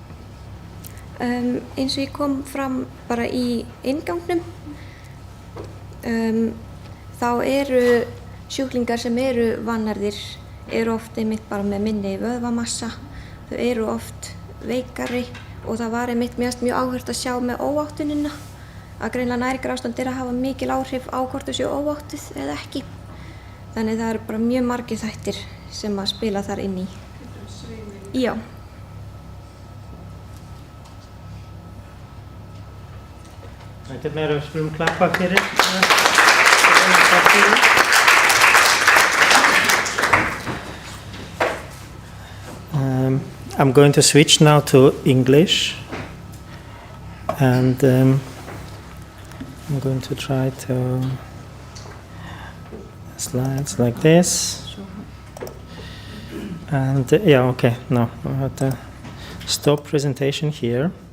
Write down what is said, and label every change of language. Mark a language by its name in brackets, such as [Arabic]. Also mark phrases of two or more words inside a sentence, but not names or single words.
[Icelandic] Eins og ég kom fram bara í inngangnum, þá eru sjúklingar sem eru vannærðir oft einmitt bara með minni vöðvamassa, þau eru oft veikari og það var einmitt mjög áhugavert að sjá með óváttunina að greinilega næringarástand að hafa mikil áhrif á hvort þau séu óváttuð eða ekki. Þannig það eru bara mjög margir þættir sem að spila þar inn í. Já. Ekkert meira, við skulum klappa fyrir. [English] I'm going to switch now to English, and I'm going to try to slides like this, and yeah, okay, no, I have to stop presentation here.